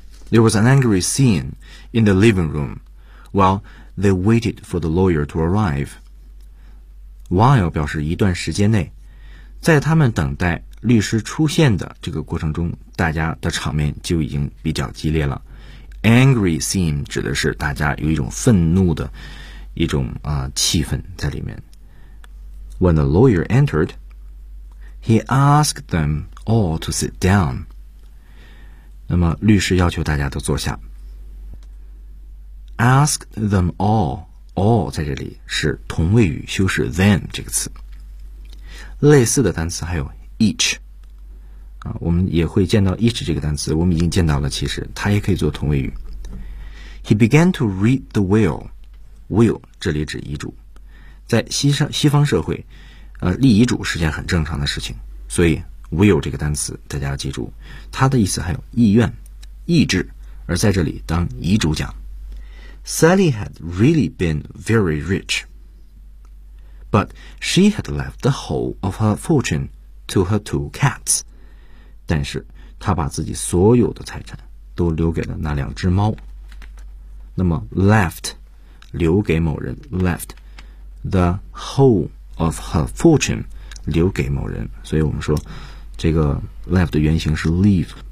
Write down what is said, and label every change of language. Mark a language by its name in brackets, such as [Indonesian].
[English] There was an angry scene in the living room while they waited for the lawyer to arrive. [Chinese] While 表示一段时间内，在他们等待律师出现的这个过程中，大家的场面就已经比较激烈了。 Angry scene 指的是大家有一种愤怒的一种气氛在里面。 [English] When the lawyer entered, he asked them all to sit down. [Chinese] 那么律师要求大家都坐下。 [English] Ask them all. [Chinese] All 在这里是同位语修饰 them 这个词，类似的单词还有 each、啊、我们也会见到 each 这个单词，我们已经见到了，其实它也可以做同位语。 [English] He began to read the will. [Chinese] Will 这里指遗嘱，在西方社会立遗嘱是件很正常的事情，所以 will 这个单词大家要记住，它的意思还有意愿、意志，而在这里当遗嘱讲。 [English] Sally had really been very rich, but she had left the whole of her fortune to her two cats. [Chinese] 但是她把自己所有的财产都留给了那两只猫。那么 left, 留给某人 [English] left, the whole of her fortune, [Chinese] 留给某人。所以我们说这个 left 的原型是 leave。